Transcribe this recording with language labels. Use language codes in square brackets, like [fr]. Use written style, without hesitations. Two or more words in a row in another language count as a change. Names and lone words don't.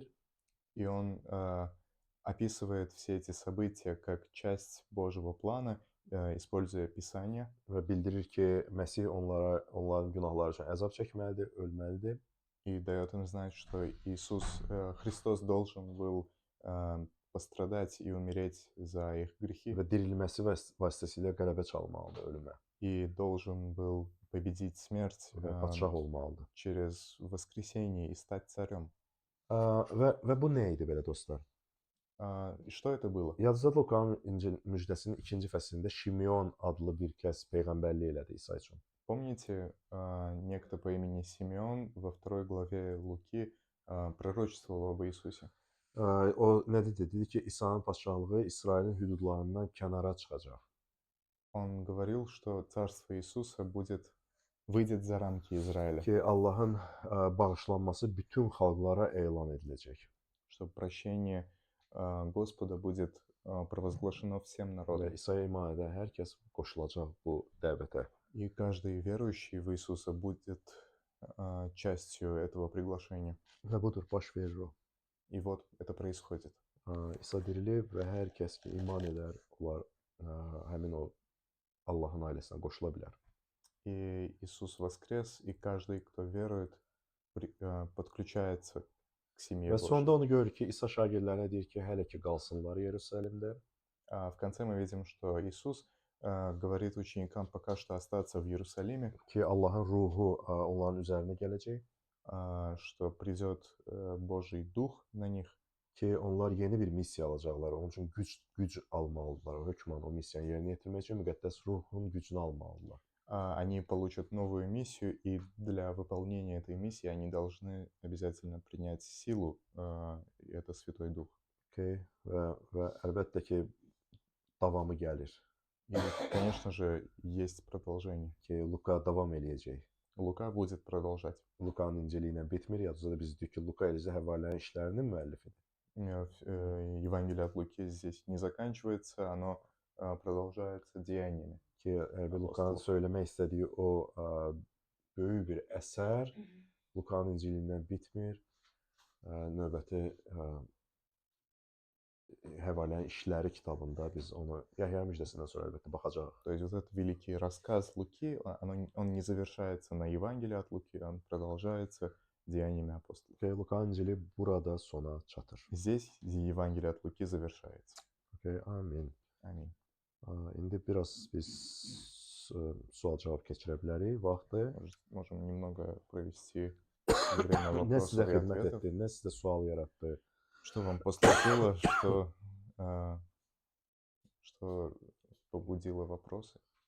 [ru] И он описывает все эти события как часть Божьего плана, используя Писание. [az] Və bildirir ki, Məsih onların günahları üçün əzab çəkməlidir, ölməlidir. [ru] И дает им знать, что Христос должен был пострадать и умереть за их грехи. [az] Və dirilməsi vasitəsilə qələbə çalmalıdır ölümə. [ru] И должен был победить смерть [az] Və padşah olmalıdır. [ru] через воскресение и стать царем. [az] Və bu nə idi belə dostlar? [ru] И что это было? [az] Yadınızda Lukanın İncil müjdəsinin 2-ci fəslində Şimeon adlı bir kəs peyğəmbərlik elədi İsa üçün. [ru] Помните, некто по имени Симеон во 2 главе Луки пророчествовал об Иисусе? [az] O nə dedi? Dedi ki, İsa'nın padşahlığı İsrailin hüdudlarından kənara çıxacaq. [ru] Он говорил, что царство Иисуса выйдет за рамки Израиля. [az] Ki Allahın bağışlanması bütün xalqlara elan ediləcək. [ru] Что прощение Господа будет провозглашено всем [az] Və [ru] народам. [az] İsa'ya iman edən hər kəs qoşulacaq bu dəvətə. [ru] И каждый верующий в Иисуса будет частью этого приглашения. [az] Və budur, baş verir o. [ru] И вот это происходит. [az] İsa dirilib və hər kəs ki iman edər, onlar həmin o Allahın ailəsinə qoşula bilər. [ru] И Иисус воскрес, и каждый, кто верует, подключается к семье [az] Və sonda [ru] Божьей. [az] onu görürük ki, İsa şagirdlərinə deyir ki, hələ ki qalsınlar Yerusəlimdə. [ru] В конце мы видим, что Иисус говорит ученикам пока что остаться в Иерусалиме, [az] Ki Allahın ruhu onların üzərinə gələcək. [ru] что придет Божий Дух на них, [az] Ki onlar yeni bir missiya alacaqlar. Onun üçün güc almalıdırlar. Hökmən o missiyanı yerinə yetirmək üçün müqəddəs ruhun gücünü almalıdırlar. [ru] они получат новую миссию, и для выполнения этой миссии они должны обязательно принять силу, и это Святой Дух. [az] Okay. Və əlbəttə ki davamı gəlir. [ru] И, конечно же, есть продолжение. [az] Ki Luka davam eləyəcək. [ru] Лука будет продолжать. [az] Lukanın İncili ilə bitmir. Yadınızda biz dedik ki, Luka Elizə Həvvalərin işlərinin müəllifidir. [ru] Евангелие от Луки здесь не заканчивается, оно продолжается деяниями. [az] Ki bir Lukanın söyləmək istədiyi o böyük bir əsər Lukanın İncilindən bitmir. Növbəti Həvvalərin işləri kitabında biz onu Yahya müjdəsindən sonra əlbəttə baxacağıq. [ru] То есть вот этот великий рассказ Луки, он не завершается на Евангелии от Луки, он продолжается деяниями апостолов. [az] Okay, Lukanın İncili burada sona çatır. [ru] Здесь Евангелие от Луки завершается. [az] Okay, amin. [ru] Аминь. [az] İndi biraz biz sual-cavab keçirə bilərik. Vaxtı. [ru] Можем немного провести время [az] Nə sizə [ru] вопросов и [az] xidmət [ru] ответов. [az] etdi, nə sizə sual yaratdı? [ru] Что вам поступило, что побудило вопросы?